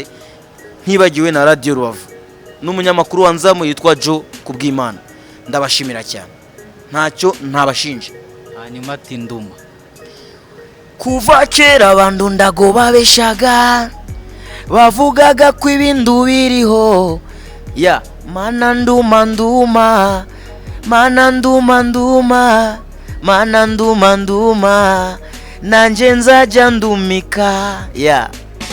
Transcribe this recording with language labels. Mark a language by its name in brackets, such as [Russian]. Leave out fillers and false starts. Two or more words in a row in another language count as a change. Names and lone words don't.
[Kinyarwanda] Ntibagiwe na Radio Rubavu n'umunyamakuru wanzamu yitwa Joe Kubwimana, ndabashimira cyane, ntacyo ntabashinje. Hanyuma ati Nduma, kuva kera abantu ndago babeshaga, bavugaga ko ibintu biriho, ya mana nduma nduma, mana nduma nduma, mana nduma nduma, nanje nzajya ndumika, ya